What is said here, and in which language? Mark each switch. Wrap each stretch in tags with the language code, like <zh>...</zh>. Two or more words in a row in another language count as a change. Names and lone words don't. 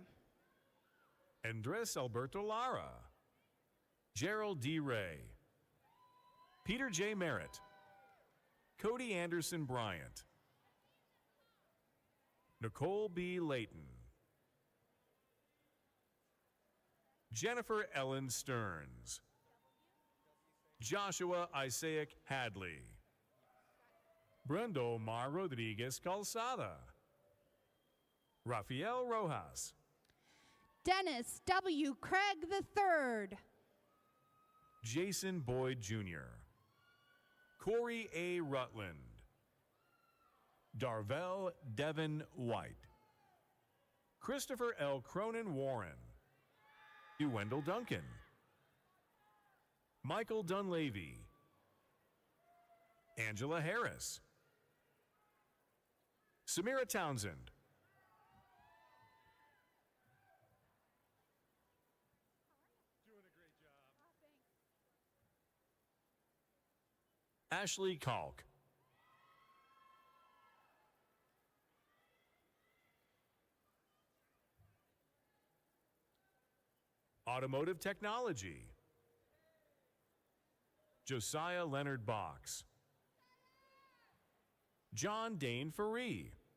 <en>Andres Alberto Lara, Gerald D. Ray, Peter J. Merritt, Cody Anderson Bryant, Nicole B. Layton, Jennifer Ellen Stearns, Joshua Isaac Hadley, Brendo Mar Rodriguez Calzada, Rafael Rojas, Dennis W. Craig III, Jason Boyd Jr., Corey A. Rutland, Darvell Devin White, Christopher L. Cronin Warren, Wendell Duncan, Michael Dunleavy, Angela Harris, Samira Townsend, Ashley Kalk, Automotive Technology, Josiah Leonard Box, John Dane Faree,</en>